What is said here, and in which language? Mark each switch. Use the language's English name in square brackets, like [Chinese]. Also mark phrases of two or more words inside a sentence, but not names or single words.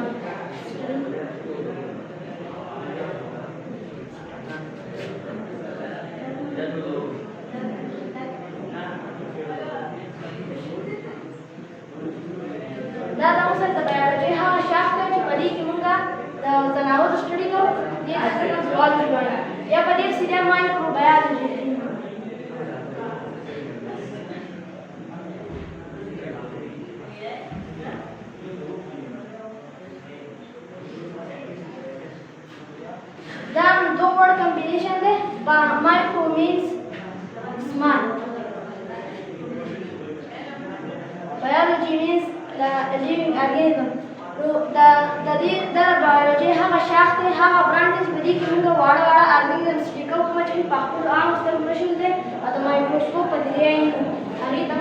[Pashto] دا د موږ سره د biology هغه شاخ دی چې په دې کې موږ د ځناورو study کوو. دې ته zoology وایي. یا په ډېر سیده microbiology. دا دو [English] word combination [Pashto] دی. [English] micro means small. biology means the living organism. [Pashto] نو د دې د biology هغه شاخ دی، هغه برانچ دی چې په دې کې موږ واړه [English] organism study [Pashto] کوو، کومه چې په خپلو عامو سترګو نشي لیدلی او د مایکروسکوپ په ذریعه یې